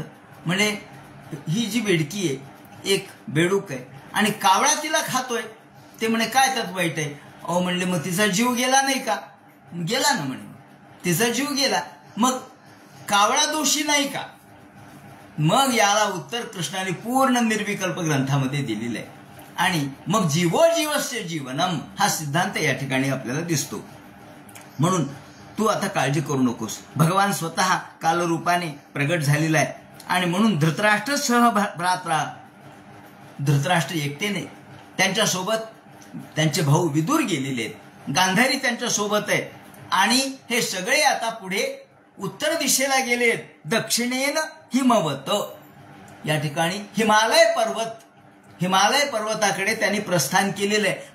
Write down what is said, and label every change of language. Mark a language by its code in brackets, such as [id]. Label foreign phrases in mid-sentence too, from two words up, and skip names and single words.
[mr] म्हणजे ही जी बेडकी आहे, एक बेडूक आहे आणि कावळा तिला खातोय. ते म्हणे काय त्यात वाईट आहे? म्हणले मग तिचा जीव गेला नाही का? गेला ना. म्हणे तिचा जीव गेला, मग कावळा दोषी नाही का? मग याला उत्तर कृष्णाने पूर्ण निर्विकल्प ग्रंथामध्ये दिलेलं आहे. आणि मग [sa] जीवो जीवस्य जीवनम [mr] हा सिद्धांत या ठिकाणी आपल्याला दिसतो. म्हणून तू आता काळजी करू नकोस. भगवान स्वतः कालरूपाने प्रगट झालेला आहे. आणि म्हणून [sa] धृतराष्ट्र सह भ्रात्रा, [mr] धृतराष्ट्र एकटेने, त्यांच्यासोबत त्यांचे भाऊ विदुर गेलेले आहेत, गांधारी त्यांच्या सोबत आहे. आणि हे सगळे आता पुढे उत्तर दिशेला गेलेत. [sa] दक्षिणेन हिमवत. [mr] या ठिकाणी हिमालय पर्वताकडे त्यांनी प्रस्थान केलेलं आहे.